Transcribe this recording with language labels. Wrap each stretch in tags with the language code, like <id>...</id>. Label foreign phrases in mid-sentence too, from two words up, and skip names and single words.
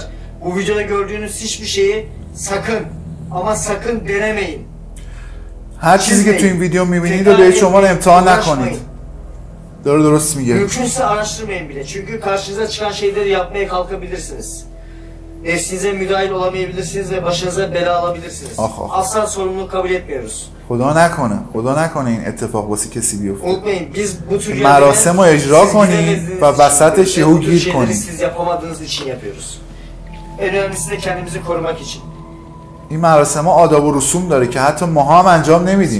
<tr>Bu videoda gördüğünüz hiçbir şeyi sakın ama sakın denemeyin.</tr> <fa>هر چیزی که تو این ویدیو میبینید رو به شما امتحان نکنید. درست میگه.</fa> <tr>Mümkünse araştırmayın bile. Çünkü karşınıza çıkan şeyleri yapmaya kalkabilirsiniz. Nefsinize müdahil olamayabilirsiniz ve başınıza bela alabilirsiniz. Asla sorumluluk kabul etmiyoruz.</tr> <fa>خدا نکنه این اتفاق واسه کسی بیفته.</fa> <tr>Unutmayın biz bu tür</tr> <fa>مراسم رو اجرا کنید و وسطش یهو گیر کنید.</fa> <tr>Siz yapamadığınız için yapıyoruz. En önemlisi de kendimizi korumak için.</tr> <fa>این مراسم ها آداب و رسوم داره که حتی ماها هم انجام نمیدیم.</fa>